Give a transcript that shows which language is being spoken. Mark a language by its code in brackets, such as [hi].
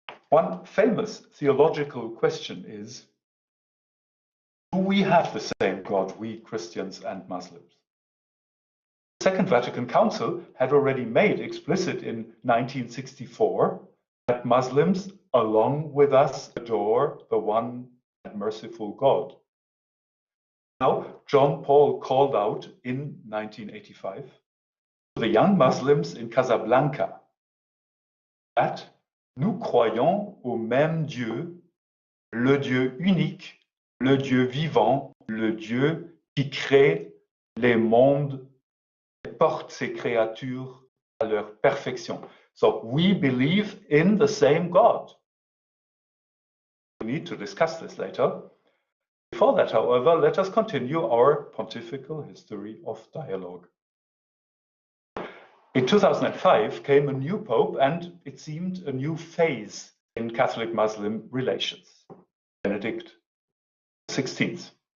[en] One famous theological question is, do we have the same God, we Christians and Muslims? The Second Vatican Council had already made explicit in 1964 that Muslims, along with us, adore the one and merciful God. Now, John Paul called out in 1985 to the young Muslims in Casablanca that [fr] nous croyons au même Dieu, le Dieu unique, le Dieu vivant, le Dieu qui crée les mondes et porte ses créatures à leur perfection. [en] So we believe in the same God. We need to discuss this later. Before that, however, let us continue our pontifical history of dialogue. In 2005 came a new pope, and it seemed a new phase in Catholic-Muslim relations, Benedict XVI.